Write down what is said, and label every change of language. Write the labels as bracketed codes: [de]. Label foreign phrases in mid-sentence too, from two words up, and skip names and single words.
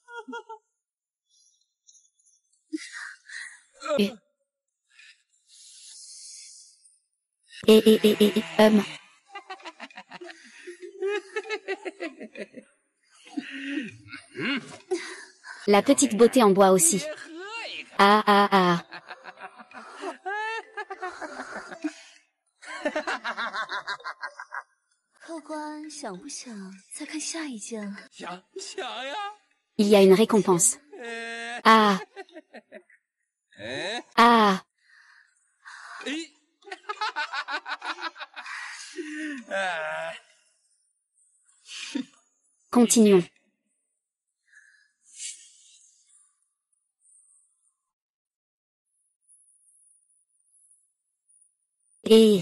[fr] Et. La petite beauté en bois aussi. Ah. [zh] 客官想不想再看下一件了？想呀。 [fr] Il y a une récompense. Ah. Continuons. Et.